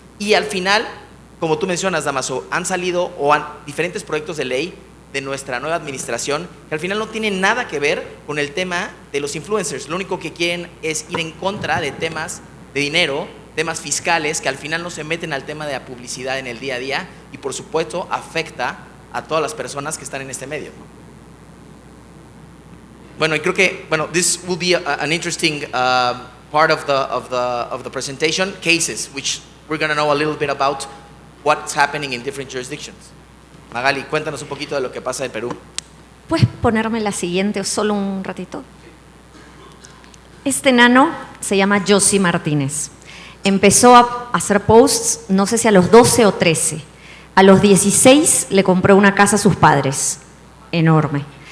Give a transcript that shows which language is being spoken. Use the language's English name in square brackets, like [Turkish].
[Spanish] Y al final, como tú mencionas, Damaso, han salido diferentes proyectos de ley de nuestra nueva administración que al final no tienen nada que ver con el tema de los influencers. Lo único que quieren es ir en contra de temas de dinero, temas fiscales, que al final no se meten al tema de la publicidad en el día a día y, por supuesto, afecta a todas las personas que están en este medio. Bueno, y creo que, [English] this will be an interesting part of the presentation, cases, which we're going to know a little bit about what's happening in different jurisdictions. [Spanish] Magali, cuéntanos un poquito de lo que pasa en Perú. ¿Puedes ponerme la siguiente o solo un ratito? Este nano se llama José Martínez. Empezó a hacer posts, no sé si a los 12 o 13. A los 16 le compró una casa a sus padres, enorme.